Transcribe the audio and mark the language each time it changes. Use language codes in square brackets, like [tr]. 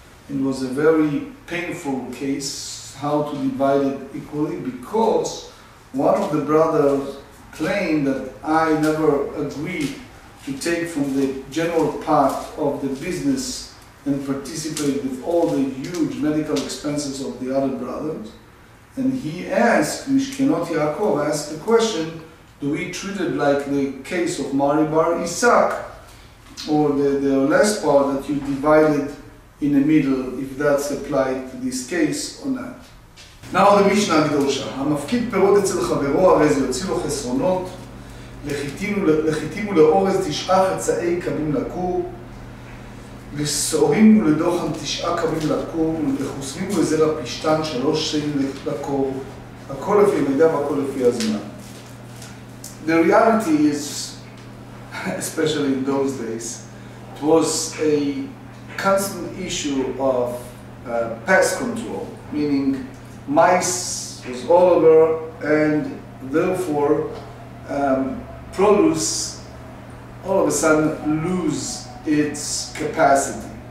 [en] It was a very painful case, how to divide it equally, because one of the brothers claimed that I never agreed to take from the general part of the business and participate with all the huge medical expenses of the other brothers. And he asked, Mishkenot Yaakov asked the question, do we treat it like the case of Mari Bar Isaac, or the last part that you divided in the middle, if that's applied to this case or not? Now the Mishnah [he] הקדושה, המפקיד פירות אצל חברו הרי זה יוציא לו חסרונות, לחיתים ולאורז 9 חצאי קבים לכור, לשעורים ולדוחן 9 קבים לכור, לחוסמים ולזרע פשתן 3 שאים לכור, הכל לפי מידע והכל לפי הזמן. [en] The reality is, especially in those days, it was a constant issue of pest control, meaning mice was all over, and therefore produce all of a sudden lose its capacity.